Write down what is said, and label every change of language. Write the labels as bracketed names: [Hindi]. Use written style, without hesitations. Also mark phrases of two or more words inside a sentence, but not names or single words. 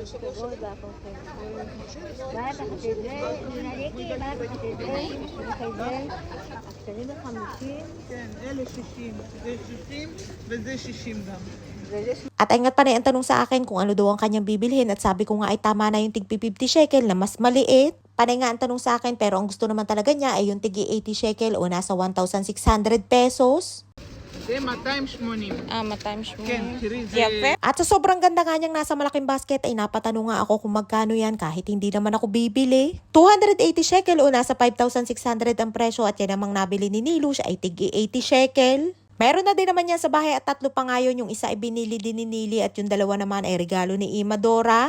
[Filipino] At ay nga't panay ang tanong sa akin kung ano daw ang kanyang bibilhin at sabi ko nga ay tama na yung tig 50 shekel na mas maliit. Panay nga ang tanong sa akin pero ang gusto naman talaga niya ay yung tig 80 shekel o nasa 1,600 pesos. [Hebrew] זה 280. [Filipino] Times mo. [Hebrew] כן, תראי, זה... יפה. [Filipino] At sa sobrang ganda nga niyang nasa malaking basket ay napatanong nga ako kung magkano yan kahit hindi naman ako bibili. 280 shekel o nasa 5,600 ang presyo at yan namang nabili ni Nilush ay tig 80 shekel. Meron na din naman yan sa bahay at 3 pa nga yun. Yung isa ay binili din ni Nili at yung 2 naman ay regalo ni Imadora.